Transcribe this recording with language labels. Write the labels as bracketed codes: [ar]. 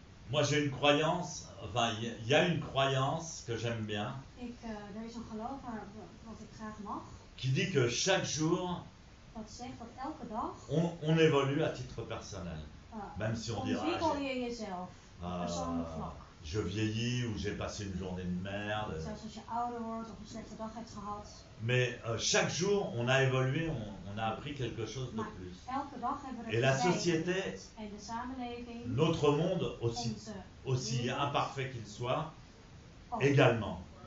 [fr] Moi j'ai une croyance, enfin il y a une croyance que j'aime bien. [nl] Er is een geloof wat ik graag mag. [fr] Qui dit que chaque jour, [nl] dat zegt dat elke dag [fr] on évolue à titre personnel. Même si on dit [nl] ontwikkel je jezelf op persoonlijk vlak. [fr] Je vieillis ou j'ai passé une journée de merde. [nl] Zelfs als je ouder wordt of een slechte dag hebt gehad. [fr] Mais chaque jour, on a évolué, on a appris quelque chose de plus. [nl] Elke dag hebben we [fr] Et la société, [nl] en de samenleving, [fr] notre monde, aussi imparfait qu'il soit, également.